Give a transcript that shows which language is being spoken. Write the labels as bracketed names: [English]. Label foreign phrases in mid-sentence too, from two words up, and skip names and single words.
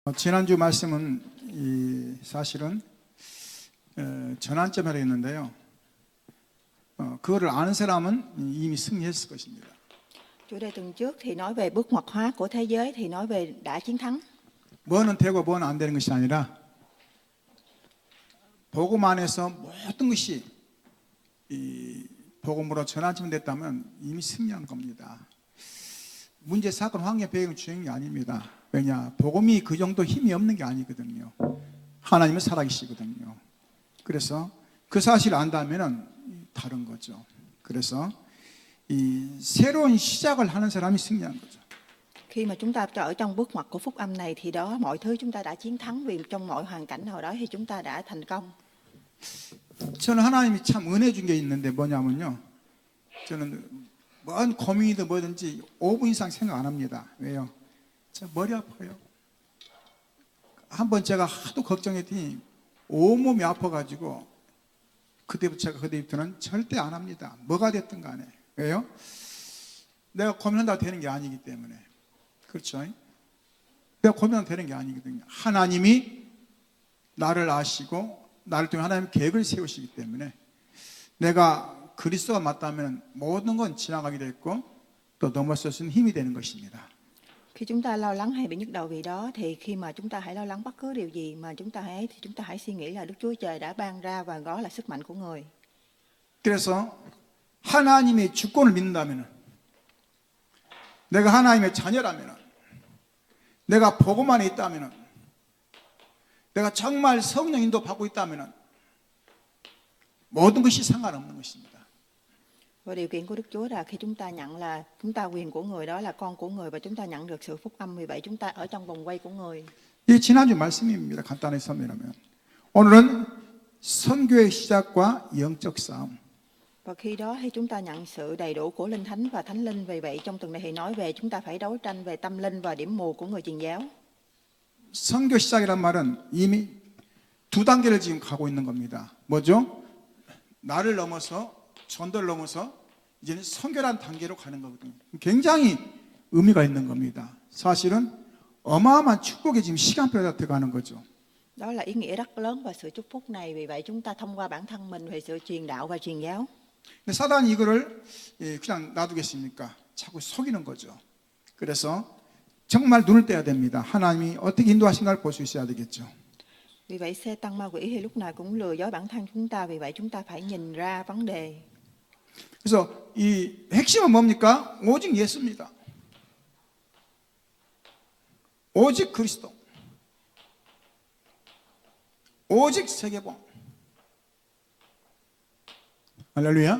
[Korean] 지난주 말씀은 사실은 전환점이라고 했는데요. 그거를 아는 사람은 이미 승리했을 것입니다. [Vietnamese] Chủ đề tuần trước thì nói về bước ngoặt hóa của thế giới, thì nói về đã chiến thắng. [Korean] 뭐는 되고 뭐는 안 되는 것이 아니라 복음 안에서 모든 것이 이 복음으로 전환점이 됐다면 이미 승리한 겁니다. 문제, 사건, 환경, 배경 중요한 게 아닙니다. 왜냐? 복음이 그 정도 힘이 없는 게 아니거든요. 하나님은 살아계시거든요. 그래서 그 사실을 안다면 다른 거죠. 그래서 이 새로운 시작을 하는 사람이 승리한 거죠. [Vietnamese] Khi mà chúng ta ở trong bước ngoặt của phúc âm này thì đó mọi thứ chúng ta đã chiến thắng, vì trong mọi hoàn cảnh nào đó thì chúng ta đã thành công. [Korean] 저는 하나님이 참 은혜 준 게 있는데 뭐냐면요. 저는 뭔 고민이든 뭐든지 5분 이상 생각 안 합니다. 왜요? 저 머리 아파요. 한번 제가 하도 걱정했더니 온몸이 아파가지고 그때부터는 절대 안 합니다. 뭐가 됐든 간에. 왜요? 내가 고민한다고 되는 게 아니기 때문에. 그렇죠? 내가 고민한다고 되는 게 아니거든요. 하나님이 나를 아시고 나를 통해 하나님 계획을 세우시기 때문에 내가 그리스도가 맞다면 모든 건 지나가게 됐고 또 넘어설 수 있는 힘이 되는 것입니다. [Vietnamese] Khi chúng ta lo lắng hay bị nhức đầu vì đó, thì khi mà chúng ta hãy lo lắng bất cứ điều gì mà chúng ta hãy suy nghĩ là Đức Chúa Trời đã ban ra và đó là sức mạnh của người. [Korean] 그래서 하나님의 주권을 믿는다면, 내가 하나님의 자녀라면, 내가 복음 안에 있다면, 내가 정말 성령 인도 받고 있다면 모든 것이 상관없는 것입니다. [Vietnamese] Và điều kiện của Đức Chúa là khi chúng ta nhận là chúng ta quyền của người, đó là con của người, và chúng ta nhận được sự phúc âm, vì vậy chúng ta ở trong vòng quay của người. [Korean] 이 지난주 말씀입니다. 간단히 설명하면 오늘은 선교의 시작과 영적 싸움. [Vietnamese] Và khi đó thì chúng ta nhận sự đầy đủ của Linh Thánh và Thánh Linh, vì vậy trong tuần này thì nói về chúng ta phải đấu tranh về tâm linh và điểm mù của người truyền giáo. [Korean] 선교 시작이란 말은 이미 두 단계를 지금 가고 있는 겁니다. 뭐죠? 나를 넘어서 전도를 넘어서 이제는 선교란 단계로 가는 거거든요. 굉장히 의미가 있는 겁니다. 사실은 어마어마한 축복의 지금 시간표가 들어가는 거죠. [Vietnamese] Đó là ý nghĩa rất lớn và sự chúc phúc này, vì vậy chúng ta thông qua bản thân mình về sự truyền đạo và truyền giáo. [Korean] 근데 사단이 이거를 그냥 놔두겠습니까? 자꾸 속이는 거죠. 그래서 정말 눈을 떼야 됩니다. 하나님이 어떻게 인도하신가를 볼 수 있어야 되겠죠. [Vietnamese] Vì vậy Satan ma quỷ thì lúc nào cũng lừa dối bản thân chúng ta, vì vậy chúng ta phải nhìn ra vấn đề. [Korean] 그래서 이 핵심은 뭡니까? 오직 예수입니다. 오직 그리스도. 오직 세계봉. 할렐루야.